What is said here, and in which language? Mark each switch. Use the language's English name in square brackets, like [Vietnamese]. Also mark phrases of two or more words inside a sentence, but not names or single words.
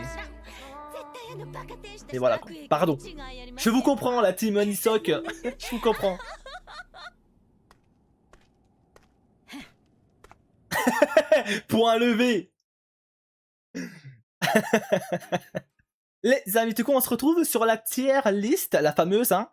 [Japanese] 絶対あのバカ天使として [French] Et voilà, [Japanese] 悪意 [French] pardon. [Japanese] 違いありま [French] Je [Japanese] せん [French] vous comprends, la team Nisok. Je vous comprends. Point levé. Les amis, du coup, on se retrouve sur la tier list, la fameuse, hein.